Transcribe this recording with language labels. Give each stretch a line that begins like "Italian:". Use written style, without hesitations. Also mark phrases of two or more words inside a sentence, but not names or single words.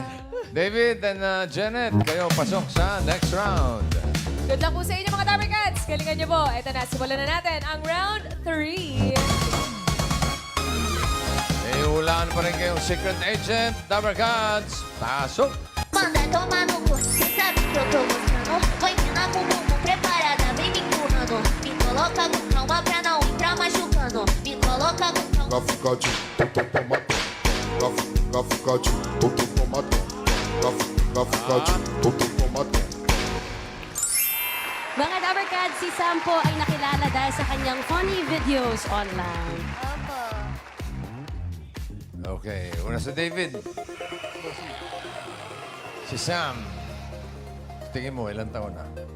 Filipino: David and Janet, kayo pasok sa
English: next round. Good luck
Filipino: po sa inyo mga Dabber Cats. Galingan niyo po. Ito na, simulan na natin ang round 3. Iulaan pa rin kayong
English: secret agent,
Filipino: Dabber Cats. Pasok!
Portuguese: Manda tomar no cu, cê sabe que eu tô gostando. Vou empinar com o bumbum preparada, vem me empurrando. Me coloca com calma pra não entrar machucando. Me coloca com calma. Gaficate, tomatão. Gaficate, tomatão. Gaficate, tomatão.
Filipino: Mga Dabber Cats, si Sampo ay nakilala dahil sa kanyang
English: funny videos online.
Filipino: Opo. Okay, una sa David. Si Sam. Tingin mo, ilang taon na?